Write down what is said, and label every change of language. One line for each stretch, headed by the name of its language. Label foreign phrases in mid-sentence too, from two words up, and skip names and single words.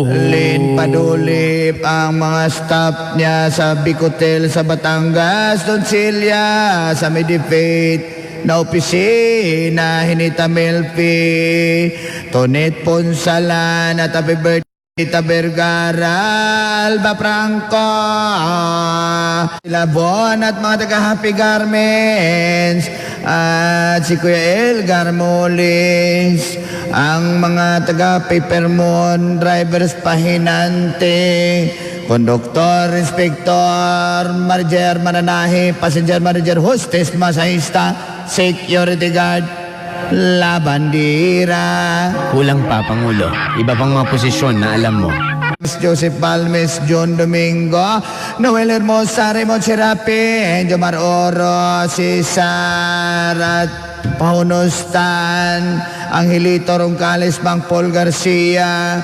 Filipino: Lin Padulip ang mga staff niya sa Bicotel sa Batangas, Don Celia sa Medifate na opisina, Hinita Melfi, Tonet Ponsalan at
English: happy birthday
Filipino: Tita Vergara, Alba Franco, Labon at mga taga Happy Garments at si Kuya El Garmolis, ang mga taga Papermon, drivers pahinante, konduktor, inspektor, manager, mananahi,
English: passenger manager,
Filipino: hostess, masahista,
English: security guard,
Filipino: La Bandera. Kulang pa, Pangulo. Iba pang mga posisyon na alam mo. Joseph Balmes, John Domingo, Noel Hermosa, Raymond Serapi, Jomar Oro, Cesar at Pahunostan, Angelito Roncales, Mang Paul Garcia.